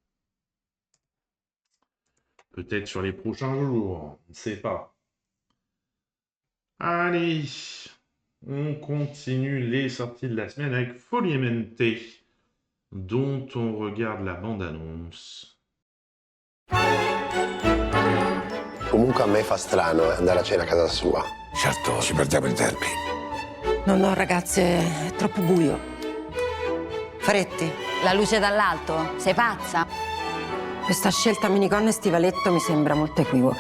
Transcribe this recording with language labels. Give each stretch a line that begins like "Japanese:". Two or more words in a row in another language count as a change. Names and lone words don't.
French: Peut-être sur les prochains jours, on ne sait pas. Allez, on continue les sorties de la semaine avec Foliemente, dont on regarde la bande-annonce.
Italian: Comunque a me fa strano andare a cena a casa sua. Certo, ci perdiamo il derby. No, ragazze, è troppo buio. Faretti, La luce dall'alto? Sei pazza? questa scelta minigonna e stivaletto mi sembra molto equivoca.